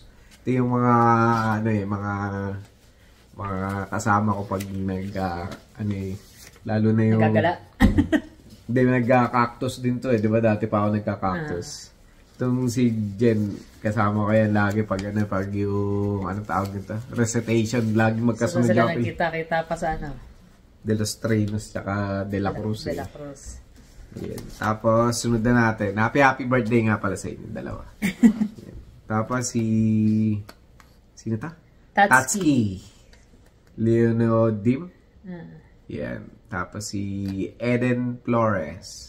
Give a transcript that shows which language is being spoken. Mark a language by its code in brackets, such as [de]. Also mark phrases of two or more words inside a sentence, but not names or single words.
[tl] Ito yung mga mga kasama ko pag lalo na yung nagkagala. Hindi, nagka-cactus din to eh. Di ba dati pa ako nagka-cactus? Itong si Jen, kasama ko yan lagi pag yung tawag nito? Recitation, lagi magkasunod sila nagkita-kita pa sa De Los Trinos tsaka De La Cruz. De La Cruz. Yan. Tapos, sunod na natin. [en] Happy birthday [tl] nga pala sa inyo, dalawa. Tapos, sino ta? Tatsuki. Leonodim. Yan. Tapos, si Eden Flores.